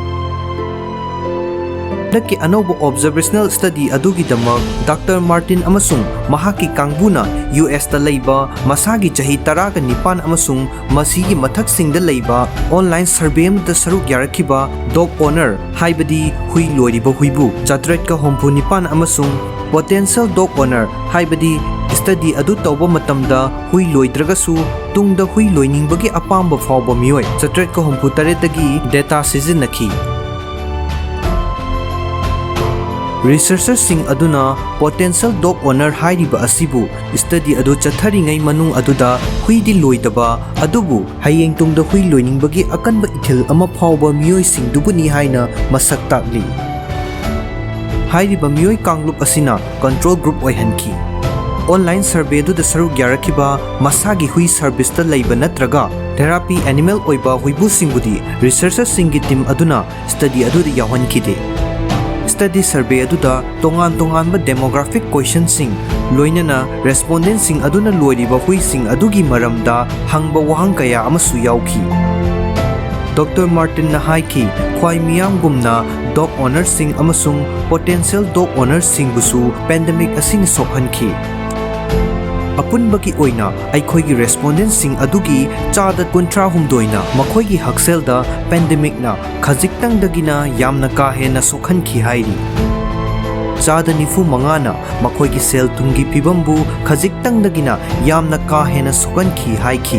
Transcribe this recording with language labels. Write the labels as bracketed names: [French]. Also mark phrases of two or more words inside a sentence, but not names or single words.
[Manipuri] Daki anoba [English] observational study [Manipuri] adugi damak Dr. Martin amasung mahaki kangbuna US ta laiba masagi chahi 19 amasung masigi mathak singda laiba [English] online survey [Manipuri] da saruk yarakhiba [English] dog owner [Manipuri] haibadi hui loiriba huibu chatret ka hompu nipan amasung [English] potential dog owner [Manipuri] haibadi study adu tawba matamda hui loidragasu tungda hui loiningbagi apamba fawba Meeoi chatret ka hompu taretagi data sizinakhi. Researchersing aduna [English] potential dog owner [Manipuri] hairiba asibu study adu chatharingai manung aduda hui di loidaba adubu hayeng tungda hui loiningbagi akanba ithil ama phawba Meeoising dubuni haina masak takli. Hairiba Meeoi kanglup asina [English] control group [Manipuri] oihanki. [English] Online survey [Manipuri] du da saruk yarakiba masagi hui service ta leiba natraga [English] therapy animal [Manipuri] oiba huibu singbudi researcher singi team aduna study adu da yawankide. Study survey aduda tongan ba [English] demographic question [Manipuri] sing loinana respondent sing aduna loiriba hui sing adugi maramda hangba wahang kaya amasu yauki. Dr. Martin na haiki khwai miyam gumna [English] dog owner [Manipuri] sing amasung [English] potential dog owner [Manipuri] sing busu pandemic asing sokhanki. Apunbagi oina aikhoigi respondent sing adugi chada kuntra humdoina makhoigi hakselda pandemic na khajiktang dagina yamna ka hena sokhanki hairi. Chada nifu mangana makhoigi sel tungi pibambu khajiktang dagina yamna ka hena sokhanki haiki.